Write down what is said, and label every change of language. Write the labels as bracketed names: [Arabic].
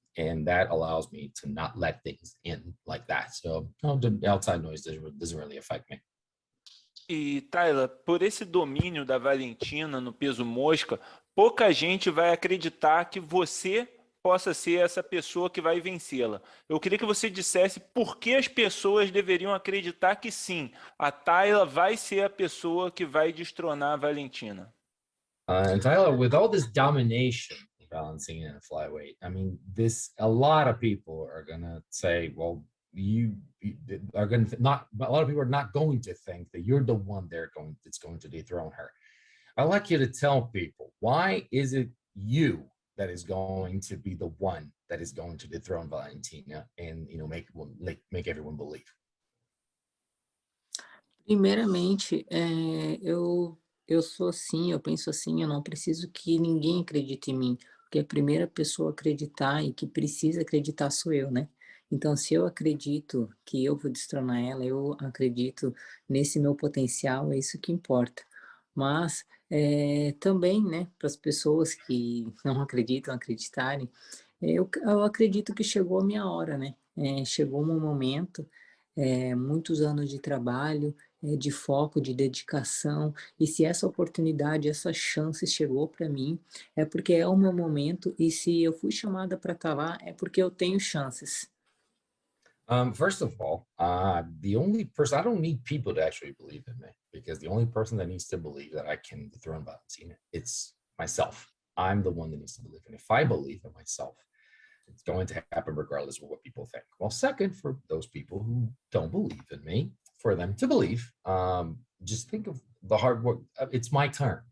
[English] and that allows me to not let things in like that. So the outside noise doesn't really affect me. [Portuguese] E, Taila, por esse domínio da Valentina no peso mosca, pouca gente vai acreditar que você possa ser essa pessoa que vai vencê-la. Eu queria que você dissesse por que as pessoas deveriam acreditar que sim, a Taila vai ser a pessoa que vai destronar a Valentina. [English] And Taila, with all this domination, Valentina and flyweight, I mean, a lot of people are gonna say, well, you are going to not, a lot of people are not going to think that you're the one that's going to dethrone her. I'd like you to tell people, why is it you that is going to be the one that is going to dethrone Valentina and, you know, make everyone believe? [Portuguese] Primeiramente, eu sou assim, eu penso assim, eu não preciso que ninguém acredite em mim, porque a primeira pessoa a acreditar e que precisa acreditar sou eu, né? Então, se eu acredito que eu vou destronar ela, eu acredito nesse meu potencial, é isso que importa. Mas também, né, para as pessoas que não acreditam, acreditarem, eu acredito que chegou a minha hora, né? Chegou um momento, muitos anos de trabalho, de foco, de dedicação, e se essa oportunidade, essa chance chegou para mim, é porque é o meu momento, e se eu fui chamada para estar lá, é porque eu tenho chances. [English] First of all, the only person, I don't need people to actually believe in me, because the only person that needs to believe that I can dethrone Valentina, it's myself. I'm the one that needs to believe. And if I believe in myself, it's going to happen regardless of what people think. Well, second, for those people who don't believe in me, for them to believe, just think of the hard work. It's my turn.